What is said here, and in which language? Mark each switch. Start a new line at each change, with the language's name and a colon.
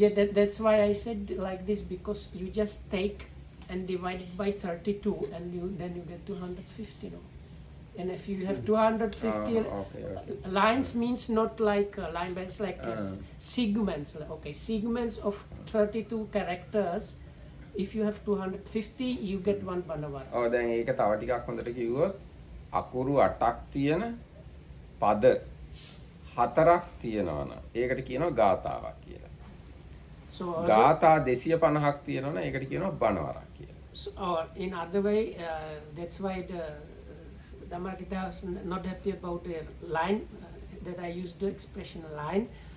English: Yeah, that's why I said like this, because you just take and divide it by 32 and then you get 250, no? And if you have 250 okay. lines means not like line, but it's like segments. Okay, segments of 32 characters. If you have 250, you get one Banavara.
Sinhala: ඔව් දැන් ඒක තව ටිකක් හොඳට කිව්වොත් අකුරු 8ක් තියෙන පද 4ක් තියෙනවා නම් ඒකට කියනවා ගාථාවක් කියලා.
English: So
Sinhala: ගාථා 250ක් තියෙනවා නම් ඒකට කියනවා බණවරක් කියලා.
English: So, or in other way, that's why the Dhammakita was not happy about the line that I used the expression line.